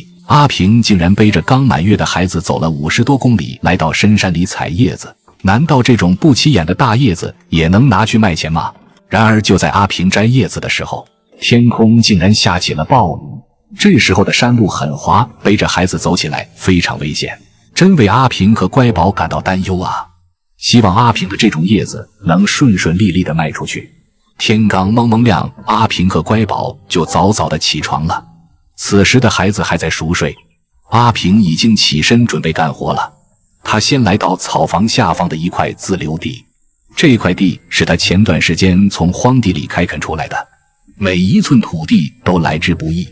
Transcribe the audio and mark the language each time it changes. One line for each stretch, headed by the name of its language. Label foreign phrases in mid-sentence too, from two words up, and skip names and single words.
Chinese: 阿平竟然背着剛滿月的孩子走了50多公里，来到深山裡採葉子。難道這種不起眼的大葉子也能拿去賣錢嗎？然而就在阿平摘叶子的时候，天空竟然下起了暴雨。这時候的山路很滑，背着孩子走起来非常危險，真为阿平和乖宝感到擔憂啊！希望阿平的這種葉子能順順利利地賣出去。天剛蒙蒙亮，阿平和乖寶就早早地起床了。此時的孩子還在熟睡，阿平已經起身準備幹活了。他先來到草房下方的一塊自留地，這塊地是他前段時間從荒地裡開墾出來的，每一寸土地都來之不易。